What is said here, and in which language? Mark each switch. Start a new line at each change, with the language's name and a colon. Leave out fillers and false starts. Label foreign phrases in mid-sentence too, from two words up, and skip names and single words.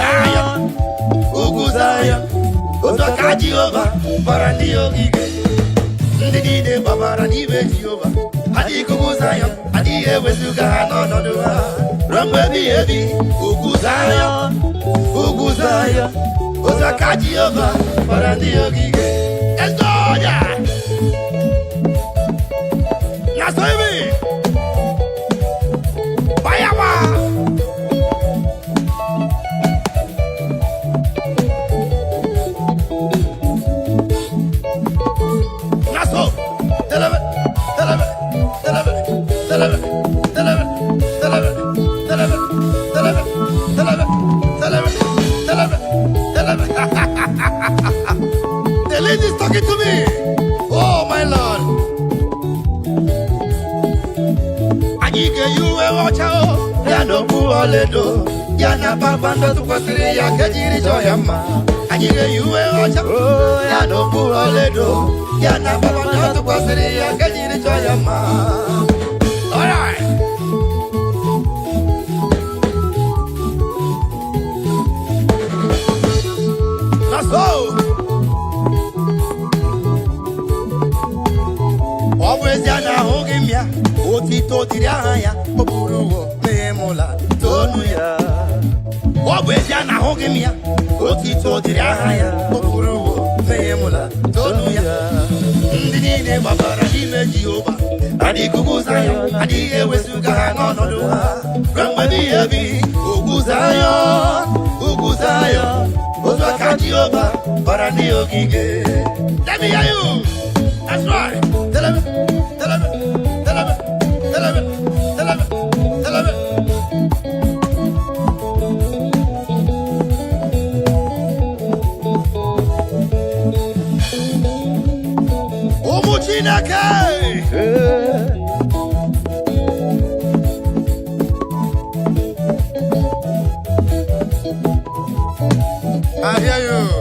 Igbo: Zayọn otu aka Jehova gbara ndị ogige ndị niile gbabara n'ime Jehova adịghị ugwu Zayọn adịghị ewezuga ha n'ọnọdụ ha ruo mgbe ebighị ebi ugwu Zayọn otu aka Jehova gbara ndị ogige ezoya
English: That's what I mean. Bayawa. That's all. Tell him. The lady is talking to me. Oh my Lord.
Igbo: Anyị ga-eyi uwe ọcha ya na okpu ọlaedo ya na kpakpando tụkwasịrị ya ka ejiri chọọ ya mma anyị ga-eyi uwe ọcha ya na okpu ọlaedo ya na kpakpando tụkwasịrị ya ka ejiri chọọ ya mma alright
English: that's all
Igbo: ọ bụ ezie na ahụghị m ya otito dịrị aha ya o buru ụwa mee m ụla tonu ya ọ bụ ezie na ahụghị m ya otito dịrị aha ya o buru ụwa mee m ụla tonu ya ndị niile gbabara n'ime Jehova adịghị ugwu Zayọn adịghị ewezuga ha n'ọnọdụ ha ruo mgbe ebighị ebi ugwu Zayọn otu aka Jehova gbara ndị ogige
English: let me hear you that's right tell him
Igbo: ụmụ Chineke
English: I hear you.